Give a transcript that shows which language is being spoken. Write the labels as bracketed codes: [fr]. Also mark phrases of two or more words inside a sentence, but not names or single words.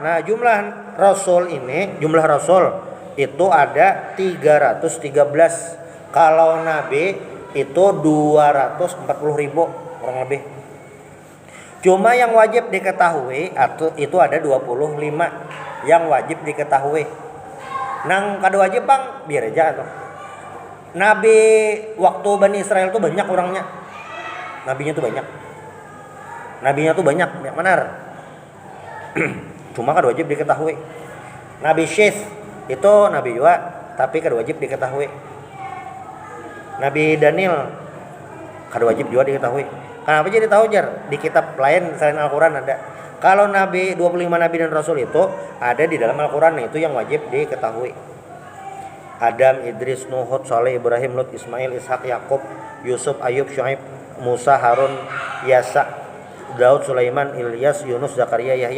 [id] Nah, jumlah rasul itu ada 313. Kalau nabi itu 240.000 kurang lebih. Cuma yang wajib diketahui itu ada 25 yang wajib diketahui. [bjn] Nang kada wajib bang, biar aja tuh. Nabi waktu Bani Israel tuh banyak orangnya. Nabinya tuh banyak benar. cuma kada wajib diketahui. Nabi Syith itu nabi juga tapi kada wajib diketahui. Nabi Daniel kada wajib juga diketahui. Kenapa jadi tahu jar? Di kitab lain selain Al-Qur'an ada. [id] Kalau nabi 25 nabi dan rasul itu ada di dalam Al-Qur'an, itu yang wajib diketahui. Adam, Idris, Nuh, Hud, Saleh, Ibrahim, Lut, Ismail, Ishak, Yakub, Yusuf, Ayub, Syuaib, Musa, Harun, Yasa, Daud, Sulaiman, Ilyas, Yunus, Zakaria, Yahya.